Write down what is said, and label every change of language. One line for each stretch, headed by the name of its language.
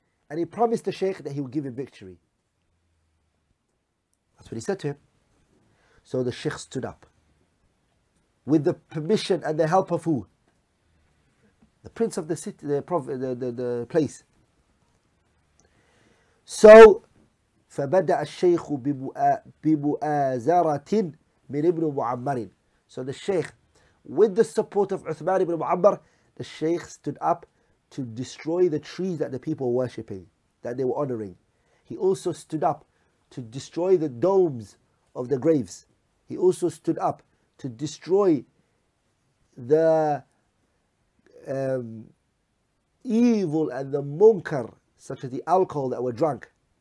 English: And he promised the Shaykh that he would give him victory. That's what he said to him. So the Shaykh stood up. with the permission and the help of who? The prince of the city, the place.
Arabic: So فبدأ الشيخ بمؤازرة من ابن معمر.
English: So the Shaykh, with the support of Uthman ibn Mu'ammar, the Shaykh stood up to destroy the trees that the people were worshipping, that they were honoring. He also stood up to destroy the domes of the graves. He also stood up to destroy the evil and the munkar, such as the alcohol that were drunk.